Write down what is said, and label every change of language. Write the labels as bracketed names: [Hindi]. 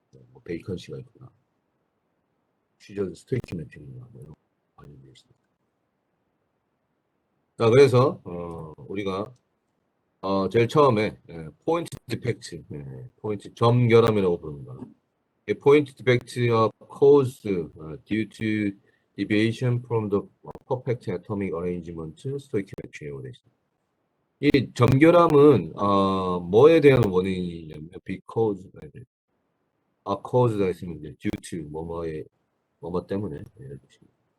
[Korean] 뭐 베이컨시가 있구나, 퓨전 스토이키메트리나 뭐 이런 관련돼 있습니다. 자, 그래서 우리가 제일 처음에 포인트 디펙트, 포인트 점결함이라고 부릅니다. [English] Point defects are caused due to deviation from the perfect atomic arrangement stoichiometr이라고 [Korean] 되어 있습니다. 이 점결함은 뭐에 대한 원인이냐면 because, cause가 있으면 이제 due to 뭐뭐 때문에 이런 뜻입니다.